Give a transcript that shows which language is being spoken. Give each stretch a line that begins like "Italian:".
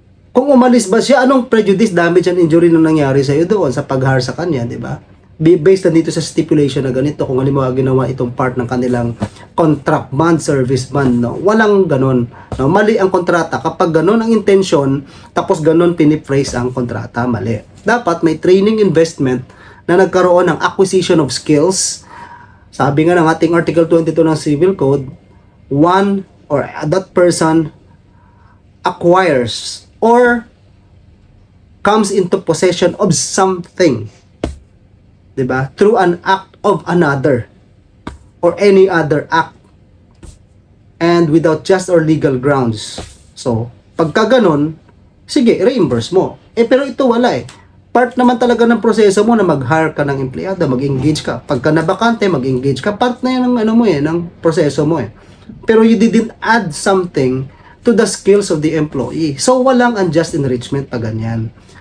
Filipino: Kung umalis ba siya, anong
English: prejudice, damage, and injury
Filipino: na nangyari sa iyo doon sa pag-hire sa kanya, di ba? Based na dito sa stipulation na ganito, kung halimbawa ginawa itong part ng kanilang contract bond, service bond, no? Walang ganon. No? Mali ang kontrata. Kapag ganon ang intensyon, tapos ganon piniphrase ang kontrata, mali. Dapat may training investment na nagkaroon ng
English: acquisition of skills.
Filipino: Sabi nga ng ating
English: Article 22 ng Civil Code, one or that person acquires or comes into possession of something, diba? Through an act of another or any other act and without just or legal grounds.
Filipino: So, pagka ganon, sige, reimburse mo. Pero ito wala . Part naman talaga ng proseso mo na mag-hire ka ng empleyado, mag-engage ka. Pagka nabakante, mag-engage ka. Part na yan ng ng proseso mo .
English: Pero you didn't add something to the skills of the employee. So,
Filipino: walang unjust enrichment pag ganyan.